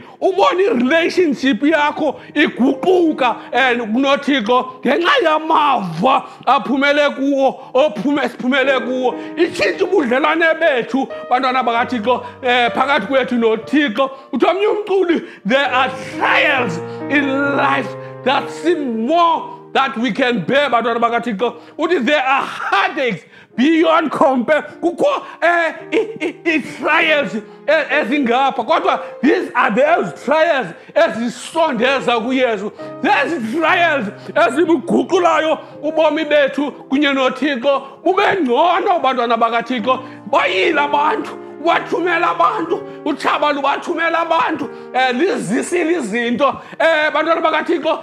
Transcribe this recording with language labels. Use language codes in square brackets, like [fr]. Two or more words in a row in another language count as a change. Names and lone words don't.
[xh] Ubona i-relationship yakho iguquka kunoThixo ngenxa yamava aphumele kuwo siphumele kuwo. Itshintsha ubudlelwane bethu bantwana bakaThixo phakathi kwethu noThixo. Uthi omnye umculi, [en] there are trials in life that seem more that we can bear [xh] bantwana bakaThixo. [en] Uthi there are heartaches beyond compare. [xh] Kukho i-trials ezingapha, kodwa [en] these are those trials [xh] ezisondeza kuYesu. [en] These trials [xh] ezibuguqulayo ubomi bethu kunye noThixo bube ngcono bantwana bakaThixo. Bayile abantu, wathumela abantu, utshaba lubathumela abantu lizisile izinto bantwana bakaThixo.